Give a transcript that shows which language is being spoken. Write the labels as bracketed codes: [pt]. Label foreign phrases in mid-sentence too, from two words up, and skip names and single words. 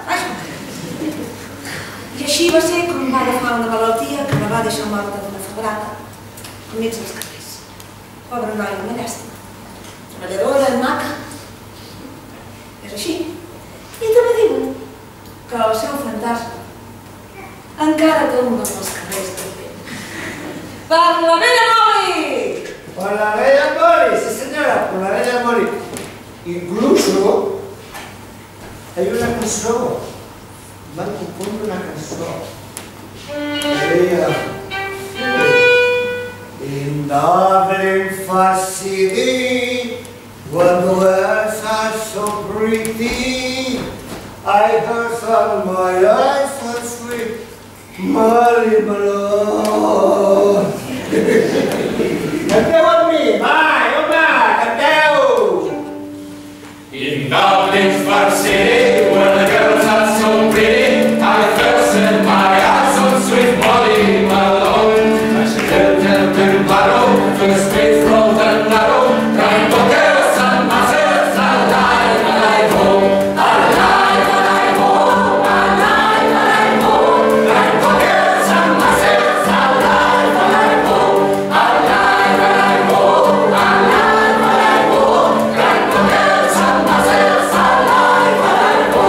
[ca] I així va ser com va agafar una malaltia que la va deixar morta d'una febrada enmig dels carrers. Pobra noia, una llàstima. Treballadora, maca. És així. I també diuen que el seu fantasma encara tomba pels carrers també. Per la vella Molly! [es] Por la bella Molly, sí señora, por la bella Molly. Incluso hay una canción, van componiendo una canción. Ella, [en] in Dublin far city, when the words are so pretty, I heard from my eyes so sweet, Molly Malone. [ca] Canteu amb mi, vai, home, canteu! [en] In Dublin's far city, where the girls are so pretty, I first set my eyes on sweet Molly Malone. And she lived in a little barrow, to the street road and narrow, crying for girls and masses, alive, alive, oh, alive, alive, oh, alive, alive, oh, crying for girls and masses, alive, alive, oh, alive, alive, oh, alive, alive, oh, crying for girls and masses, alive, alive, oh.